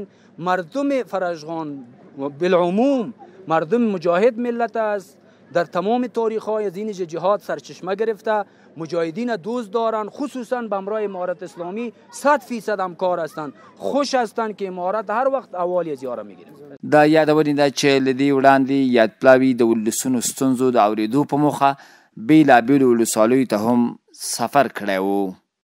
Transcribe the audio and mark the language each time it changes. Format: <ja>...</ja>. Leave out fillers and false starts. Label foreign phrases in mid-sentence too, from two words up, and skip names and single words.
<fa>مردم فرجغان بالعموم مردم مجاهد ملت است. در تمام تاریخ های از این جهاد سرچشمه گرفته، مجاهدین دوست دارن، خصوصا به همراه امارت اسلامی 100% همکار هستند. خوش هستند که امارت هر وقت احوال از یاره میگیره.</fa> <ps>دا یادونې ده چې له دې وړاندې یاد پلاوي د ولسونو ستونزو د اورېدو په موخه بیلابیلو ولسوالیو ته هم سفر کړی و.</ps>